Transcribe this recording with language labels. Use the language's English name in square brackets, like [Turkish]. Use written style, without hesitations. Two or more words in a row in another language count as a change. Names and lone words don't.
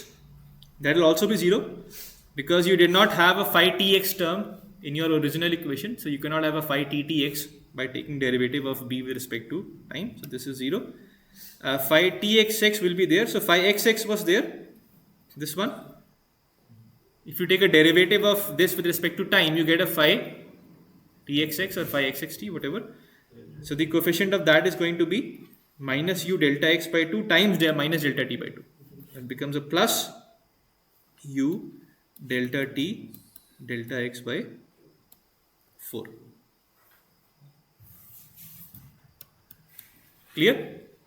[English] That will also be 0 because you did not have a phi tx term in your original equation. So you cannot have a phi t tx by taking derivative of b with respect to time. So this is 0. Phi txx will be there. So phi xx was there. This one. If you take a derivative of this with respect to time, you get a phi txx or phi xxt, whatever. So the coefficient of that is going to be minus u delta x by 2 times minus delta t by 2. It becomes a plus u delta t delta x by 4. Clear?